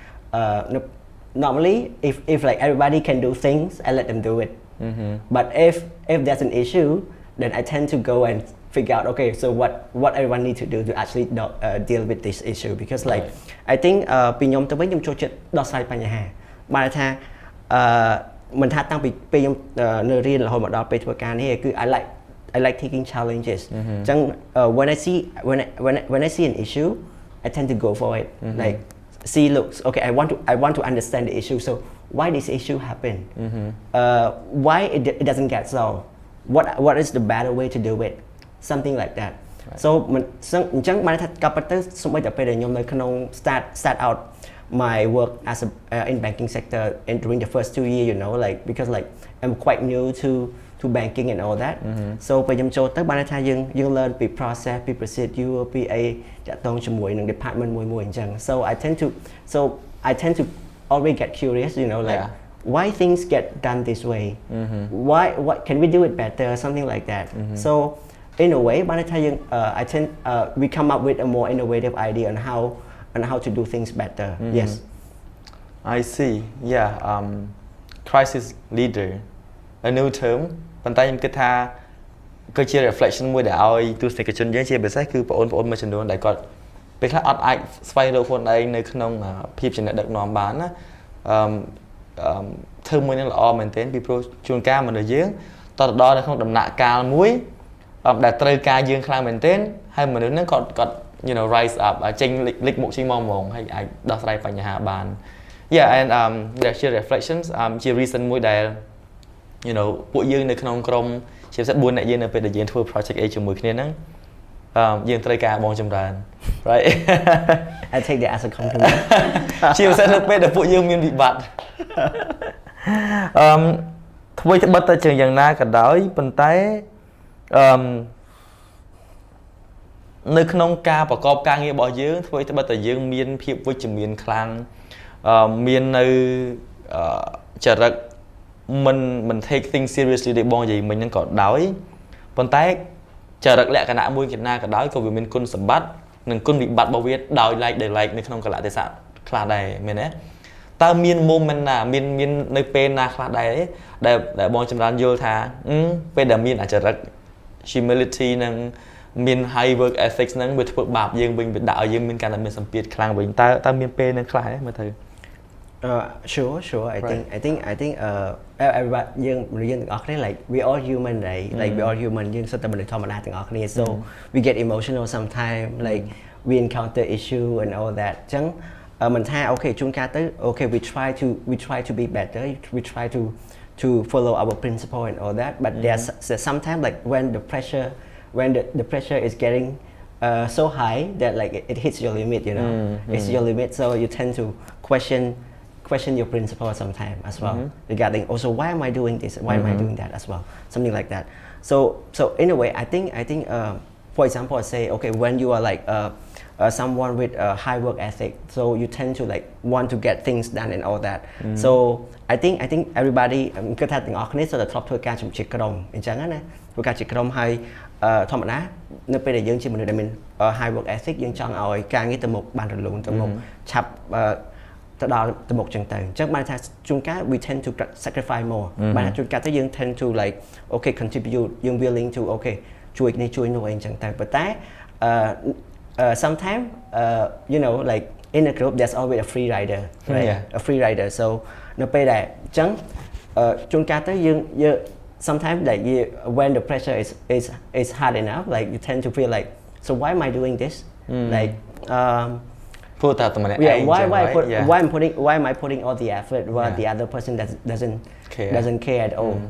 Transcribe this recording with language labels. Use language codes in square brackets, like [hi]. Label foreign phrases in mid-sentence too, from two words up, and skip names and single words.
[en] normally if like everybody can do things I let them do it but if there's an issue then I tend to go and figure out okay so what everyone need to do to actually deal with this issue because like I think [km] ពីខ្ញុំទៅវិញខ្ញុំចូលចិត្តដោះស្រាយបញ្ហាបានថាមិនថាតាំងពីពេលខ្ញុំនៅរៀនរហូតមកដល់ពេលធ្វើការនេះគឺ [en] I like taking challenges អញ្ចឹង when I see an issue I tend to go for it like see looks okay I want to understand the issue so why this issue happen why it doesn't get solved what is the better way to do it something like that so [km] អញ្ចឹងបានថាកាប់ទៅសូម្បីតែពេលដែលខ្ញុំនៅក្នុង [en] start out my work as in banking sector and during the first 2 years you know like because like I'm quite new to banking and all that so [km] ពេលខ្ញុំចូលទៅបានថាយើង [en] learn [km] ពី process ពី procedure ពីអីតាក់ទងជាមួយនឹង department មួយអញ្ចឹង [en] so I tend to always get curious you know like why things get done this way what can we do it better something like that so in a way [km] បានថាយើង [en] I tend we come up with a more innovative idea on how to do things better yes I see yeah crisis leader a new term [km] ប៉ុន្តែខ្ញុំគិតថាគឺជា reflection មួយដែលឲ្យទស្សនិកជនយើងជាពិសេសគឺបងប្អូនមួយចំនួនដែលគាត់ពេលខ្លះអត់អាចស្វែងរកខ្លួនឯងនៅក្នុងភាពជាអ្នកដឹកនាំបានណា ធ្វើមួយនឹងល្អមែនទែនពីព្រោះជួនកាលមនុស្សយើងតទៅដល់នៅក្នុងដំណាក់កាលមួយដែលត្រូវការយើងខ្លាំងមែនទែនហើយមនុស្សហ្នឹងគាត់ [en] you know rise up [km] ចេញលេចមុខចេញមកហើយអាចដោះស្រាយបញ្ហាបាន [en] yeah and share reflections [km] ជា reason មួយដែល [en] you know [km] ពួកយើងនៅក្នុងក្រុមជាពិសេស4អ្នកយើងនៅពេលដែលយើងធ្វើ project A ជាមួយគ្នាហ្នឹងយើងត្រូវការបងចម្រើន right [en] I take that as a compliment [km] ជាពិសេសនៅពេលដែលពួកយើងមានវិបត្តិធ្វើត្បិតតែជាយ៉ាងណាក៏ដោយប៉ុន្តែនៅក្នុងការប្រកបការងាររបស់យើងធ្វើត្បិតតែ យើងមានភាពវិជ្ជមានខ្លាំងមាននៅចរិតមិន [en] take things seriously [km] ទេបងនិយាយមិញហ្នឹងក៏ដោយប៉ុន្តែចរិត លក្ខណៈមួយគណៈក៏ដោយក៏វាមានគុណសម្បត្តិនិងគុណវិបត្តិរបស់វាដោយ like នៅក្នុងកលៈទេសៈខ្លះដែរមែនទេតើមាន moment ណាមាននៅពេលណាខ្លះដែរដែលបងចម្រើនយល់ថាពេលដែលមានអចរិត humility និងមាន [en] high work ethics [km] ហ្នឹងវាធ្វើបាបយើងវិញវាដាក់ឲ្យយើងមានការតែមានសម្ពាធខ្លាំងវិញតើមានពេលហ្នឹងខ្លះទេមើលទៅ [en] sure I think everybody [km] យើងទាំងអស់គ្នា [en] like we all human right like we all human [km] យើងសុទ្ធតែមនុស្សធម្មតាទាំងអស់គ្នា [en] so we get emotional sometimes like we encounter issue and all that [km] អញ្ចឹងមិនថាអូខេជួនកាលទៅអូខេ [en] we try to be better we try to to follow our principle and all that. But there's sometimes like when the pressure is getting so high that like it hits your limit, you know, it's your limit. So you tend to question your principle sometimes as well regarding also why am I doing this, why am I doing that as well, something like that. So in a way, I think for example, I say okay, when you are like someone with a high work ethic, so you tend to like want to get things done and all that. So I think everybody [km] គឺថាទាំងអស់គ្នាសូមតែធ្លាប់ធ្វើការជំនឿក្រុមអញ្ចឹងណាធ្វើការជាក្រុមហើយធម្មតានៅពេលដែលយើងជាមនុស្សដែលមាន [en] high work ethic [km] យើងចង់ឲ្យការងារទៅមុខបានរលូនទៅមុខឆាប់ទៅដល់ទៅមុខចឹងទៅអញ្ចឹងបានថាជួនកាល [en] we tend to sacrifice more [km] បានថាជួនកាលទៅយើង [en] tend to like okay contribute [km] យើង [en] willing to okay [km] ជួយនេះជួយនោះអីចឹងទៅប៉ុន្តែ [en] sometimes you know like in a group there's always a free rider, right? A free rider. So [km] នៅពេលដែលអញ្ចឹងជួនកាលទៅយើង [en] sometimes like when the pressure is hard enough, like you tend to feel like so why am I doing this? Like why am I putting all the effort while the other person doesn't care at all?